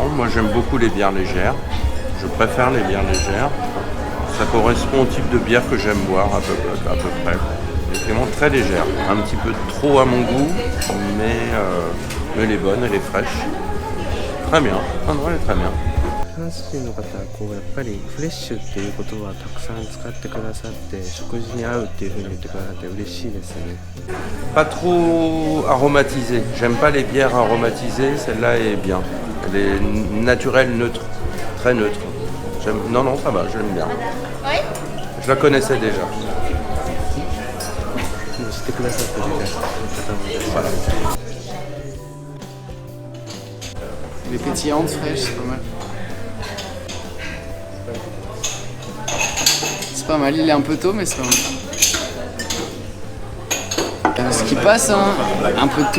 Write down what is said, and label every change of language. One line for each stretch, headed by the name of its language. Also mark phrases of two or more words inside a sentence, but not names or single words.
French: Moi, j'aime beaucoup les bières légères. Je préfère les bières légères. Ça correspond au type de bière que j'aime boire, à peu près. Elle est vraiment très légère. Un petit peu trop à mon goût, mais elle est bonne, elle est fraîche. Très bien. Ah non, elle est très bien.
Japanese: フランス人の方はこうやっぱりフレッシュっていう言葉をたくさん使ってくださって食事に合うっていうふうに言ってくださって嬉しいですね。
French: Pas trop aromatisée. J'aime pas les bières aromatisées. Celle-là est bien. Elle est naturelle, neutre, très neutre. Non, ça va, j'aime bien. Je la connaissais déjà.
Japanese: 知ってくださってる方もいらっしゃる。
French: Voilà. Elle est pétillante, fraîche, c'est pas mal. C'est pas mal, il est un peu tôt, mais c'est pas mal. Ce qui passe, hein, un peu de tout.